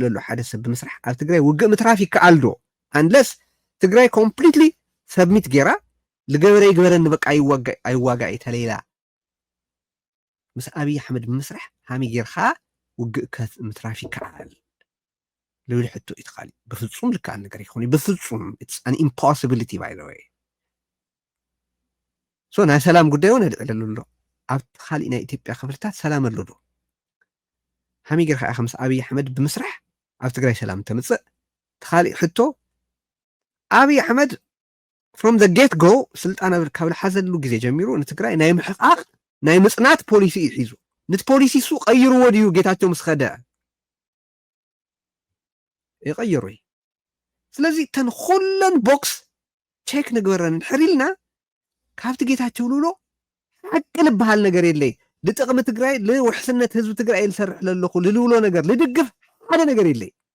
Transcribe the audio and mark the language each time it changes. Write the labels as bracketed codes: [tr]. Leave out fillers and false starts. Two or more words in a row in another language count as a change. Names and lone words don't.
[ti] ዘሎ ሓደ ሰብ ብምስራሕ ኣብ ትግራይ ውግእ ምትራፍ ይከኣል ዶ አንለስ ትግራይ [en] completely submit [ti] ጌራ ዝገበረ ይግበረኒ በቃ ኣይዋጋእ ተለይላ ምስ ኣብይ ኣሕመድ ብምስራሕ ሃሚ ጌርካ ውግእ ምትራፍ ይከኣል ልብል ሕቶ እዩ ትኻሊ ብፍጹም ልከኣል ነገር ይኹን ብፍጹም [en] it's an impossibility by the way [ti] ሶ ናይ ሰላም ጉዳይ እውን ኣድዕለሉ ኣሎ ኣብ ካሊእ ናይ ኢትዮጵያ ክፍልታት ሰላም ኣሎ ዶ ሃሚ ጌርካ ኢኻ ምስ ኣብይ ኣሕመድ ብምስራሕ ኣብ ትግራይ ሰላም ተምፅእ ተኻሊእ ሕቶ ኣብይ ኣሕመድ [en] from the get go [ti] ስልጣን ካብ ዝሓዘሉ ግዜ ጀሚሩ ንትግራይ ናይ ምሕቃቅ ናይ ምፅናት ፖሊሲ እዩ ሒዙ ነቲ ፖሊሲ እሱ ቀይርዎ ድዩ ጌታቸው ምስ ኸደ ይቀይሩ ስለዚ ተን ኩለን [en] box check [ti] ንግበረን እንድሕር ኢልና ካብቲ ጌታቸው ልብሎ ሓቂ ልበሃል ነገር የለይ ልጥቕሚ ትግራይ ልውሕስነት ህዝቢ ትግራይ ልሰርሕ ለለኹ ልልብሎ ነገር ልድግፍ ሓደ ነገር የለይ